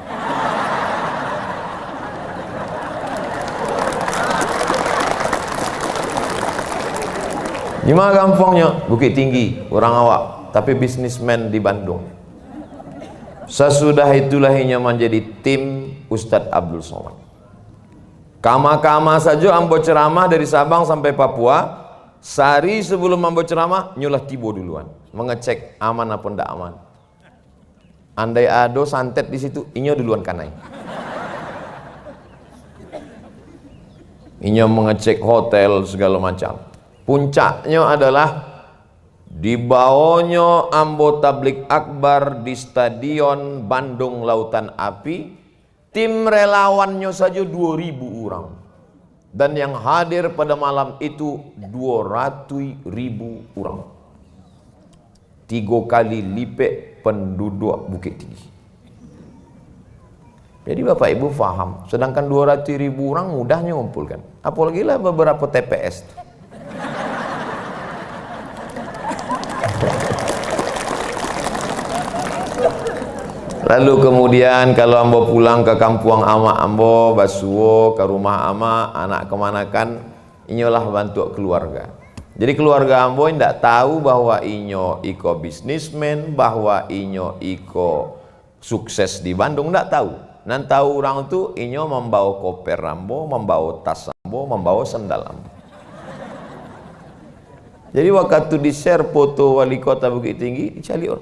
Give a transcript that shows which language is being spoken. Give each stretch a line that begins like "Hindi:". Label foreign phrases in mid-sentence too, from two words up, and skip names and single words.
Indonesian: Gimana gampangnya? Bukit Tinggi, orang awak, tapi bisnismen di Bandung. Sesudah itu lahirnya menjadi tim Ustadz Abdul Somad.
Minangkabau: Kama-kama saja ambo ceramah dari Sabang sampai Papua. Sehari sebelum ambo ceramah, nyulah tibo duluan, mengecek aman apa ndak aman.
Indonesian: Andai ada santet di situ,
Minangkabau: inyo duluan kanai.
Indonesian: Inyo mengecek hotel segala macam. Puncaknya adalah dibawanya ambo tablik akbar di Stadion Bandung Lautan Api. Tim relawannya saja 2.000 orang. Dan yang hadir pada malam itu 200.000 orang. 3 kali lipat penduduk Bukit Tinggi. Jadi Bapak Ibu faham, sedangkan 200.000 orang mudahnya ngumpulkan. Apalagi lah beberapa TPS.
Minangkabau: Lalu kemudian kalau ambo pulang ke kampung ama ambo, basuo ke rumah ama, anak kemanakan, inyolah bantu keluarga.
Indonesian: Jadi keluarga ambo tidak tahu bahwa
Minangkabau: inyo iko
Indonesian: bisnismen, bahwa
Minangkabau: inyo iko
Indonesian: sukses di Bandung, tidak tahu.
Minangkabau: Nan tahu
Indonesian: orang itu inyo membawa koper ambo, membawa tas ambo, membawa sandal ambo. Jadi waktu di share foto wali kota Bukit Tinggi, dicari orang.